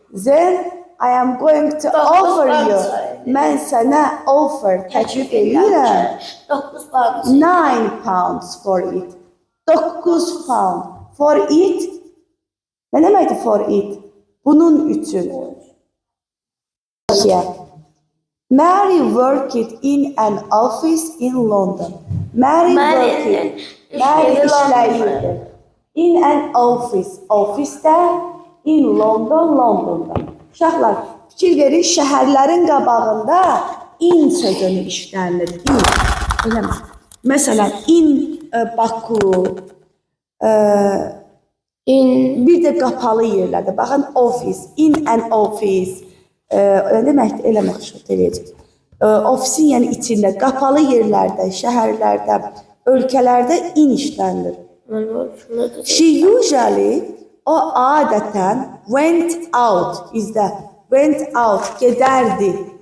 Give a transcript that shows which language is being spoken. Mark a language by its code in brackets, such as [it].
[en] Then I am going to offer you. [az] Mən sənə offer təklif edirəm. [en] 9 pound. 9 pounds for it. 9 pound for it. [tr] Ne demekti [en] for it? [tr] Bunun için. Yeah. [en] Mary worked in an office in London. Mary [az] Mary'nin işləyirdi. [en] In an office. [az] Ofisdə [en] in London, [az] Londonda. Uşaqlar, fikir verin, şəhərlərin qabağında in sözünü işlənilir. In. Eləmi? Məsələn, in Baku, bir də qapalı yerlərdə. Baxın, office, [en] in an office. [az] Nə deməkdir? Eləmək şart eləyəcək. Ofisin yəni içində, qapalı yerlərdə, şəhərlərdə, ölkələrdə in işlənilir. [en] She usually, [az] o adətən [en] went out, izlə, went out, [az] gedərdi.